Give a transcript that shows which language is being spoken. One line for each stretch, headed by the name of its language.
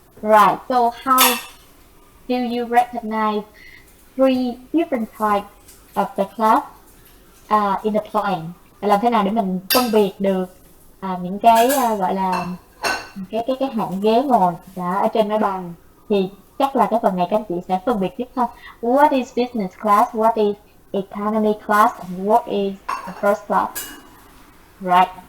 English: Right, so how do you recognize three different types of the class in the plane?
Vietnamese: Làm thế nào để mình phân biệt được những cái gọi là cái hạng ghế ngồi đã ở trên máy bay? Thì chắc là cái phần này các anh chị sẽ phân biệt tiếp thôi.
English: What is business class? What is economy class? And what is the first class? Right.